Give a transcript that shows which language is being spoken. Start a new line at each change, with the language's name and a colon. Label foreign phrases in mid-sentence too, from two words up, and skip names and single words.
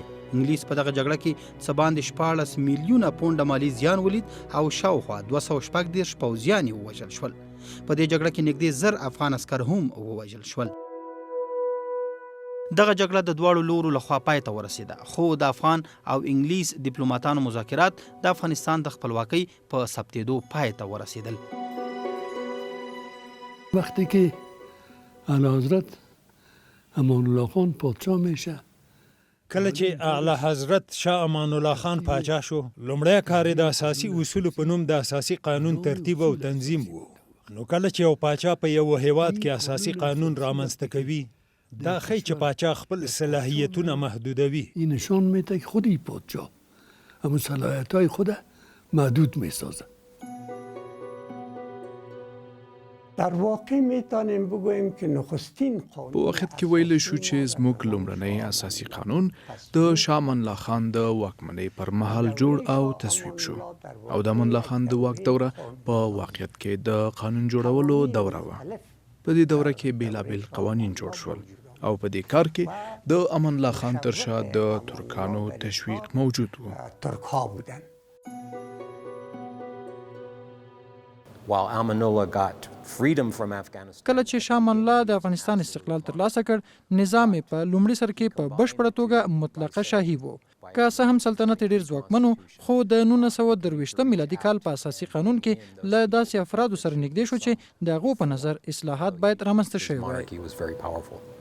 Pashto: انګلیس په دغه جګړه کې څه باندې 14 میلیونه پونډه مالي زیان ولید او شاوخوا 240 پوځیان یې ووژل شول. په دې جګړه کې نږدې 1000 افغان عسکر هم ووژل شول. دغه جګړه د دواړو لورو لخوا پای ته ورسېده، خو د افغان او انګلیس ډیپلوماتانو مذاکرات د افغانستان د خپلواکۍ په ثبتېدو پای ته ورسېدل.
Persian: وقتی که اعلی حضرت امان الله خان پادشاه میشه،
Pashto: کله چې اعلی حضرت شاه امان الله خان پاچا شو، لومړی کار د اساسي اصولو په نوم د اساسي قانون ترتیب او تنظیم و. نو کله چې یو پاچا په یو هیواد کې اساسي قانون رامنځته کوي، دا ښیي چې پاچا خپل صلاحیتونه محدودوي.
Persian: این نشان میده که خود پادشاه اما صلاحیت‌های خود محدود میسازه. در واقع میتونیم بگوییم که نخستین قانون
Pashto: په وخت کې ویلی شو چې زموږ لومړنی اساسي قانون د شاه امان الله خان د واکمنۍ پر مهال جوړ او تصویب شو او د امان الله خان د واک دوره په واقعیت کې د قانون جوړولو دوره وه. په دې دوره کې بیلابیل قوانین جوړ شول او په دې کار کې د امان الله خان تر شا د ترکانو تشویق موجود و.
Persian: ترک‌ها بودن.
Pashto: کله چې شاه امان الله د افغانستان استقلال ترلاسه کړ، نظام یې په لومړي سر کې په بشپړه توګه مطلقه شاهي و. که څه هم سلطنت ډېر ځواکمن و، خو د 1923 میلادي کال په اساسي قانون کې له داسې افرادو سره نږدې شو چې د هغو په نظر اصلاحات باید رامنځته شوي وای.